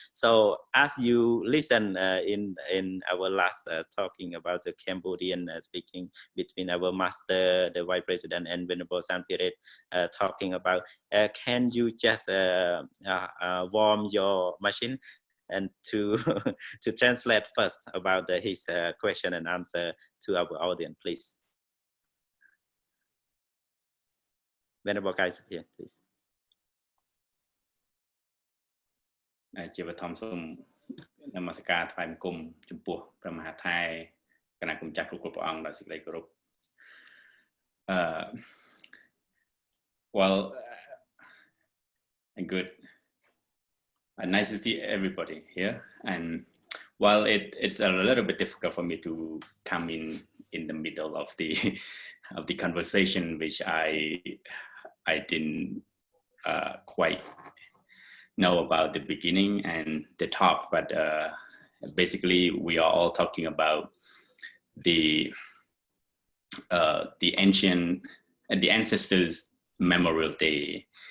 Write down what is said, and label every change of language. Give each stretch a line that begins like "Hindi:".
English: So as you listen in our last talking about the Cambodian speaking between our master, the Vice President, and Venerable Sanpiret, talking about, can you just warm your machine and to to translate first about his question and answer to our audience, please. Venerable guys here, please.
Khmer: ជាបឋមសូមនមស្ការថ្វាយបង្គំចំពោះព្រះមហាថៃគណៈគុំចាស់គ្រប់ព្រះអង្គដោយសេចក្តីគោរព
English: Well, good. Nice to see everybody here, and while it's a little bit difficult for me to come in the middle of the conversation, which I didn't quite know about the beginning and the talk, but basically we are all talking about the ancient and the ancestors' Memorial Day.